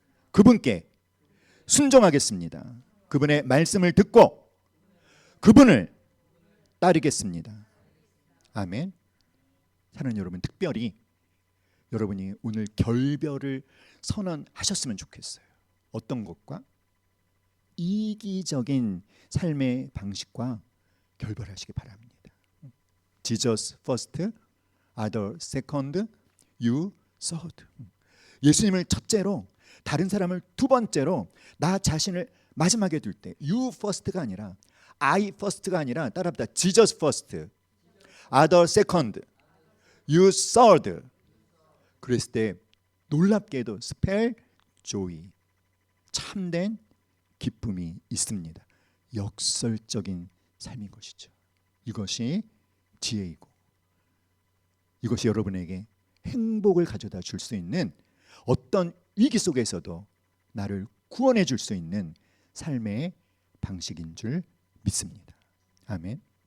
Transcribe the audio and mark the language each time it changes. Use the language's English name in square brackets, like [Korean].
[Korean] 그분께 순종하겠습니다. 그분의 말씀을 듣고 그분을 따르겠습니다. 아멘. 사랑하는 여러분, 특별히 여러분이 오늘 결별을 선언하셨으면 좋겠어요. 어떤 것과? 이기적인 삶의 방식과 결별하시기 바랍니다. [English] Jesus first, other second, you third. [Korean] 예수님을 첫째로, 다른 사람을 두 번째로, 나 자신을 마지막에 둘 때 [English] you first [Korean] 가 아니라 [English] I first [Korean] 가 아니라 따라합니다. [English] Jesus first, other second, you third. [Korean] 그랬을 때 놀랍게도 [English] spell joy, [Korean] 참된 기쁨이 있습니다. 역설적인 삶인 것이죠. 이것이 지혜이고 이것이 여러분에게 행복을 가져다 줄 수 있는, 어떤 위기 속에서도 나를 구원해 줄 수 있는 삶의 방식인 줄 믿습니다. 아멘.